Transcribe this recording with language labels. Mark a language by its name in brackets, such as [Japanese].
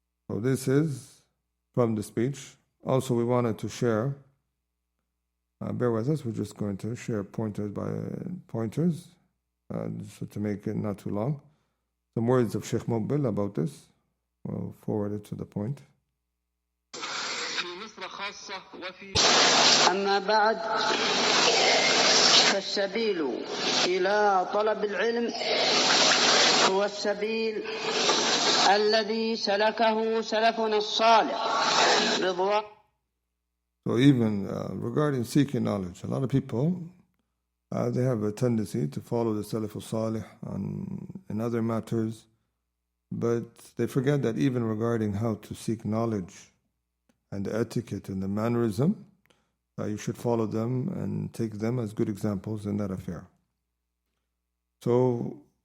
[English] So this is from the speech. Also we wanted to share, bear with us, we're just going to share pointers by pointers, so to make it not too long. Some words of Sheikh Mubil about this. We'll forward it to the point. [Arabic] أما بعد فالسبيل إلى طلب العلم هو السبيل الذي سلكه سلفنا الصالح رضوان. [English] So even regarding seeking knowledge, a lot of people they have a tendency to follow the Salaf as-Saalih in other matters, but they forget that even regarding how to seek knowledge and the etiquette and the mannerism, you should follow them and take them as good examples in that affair. So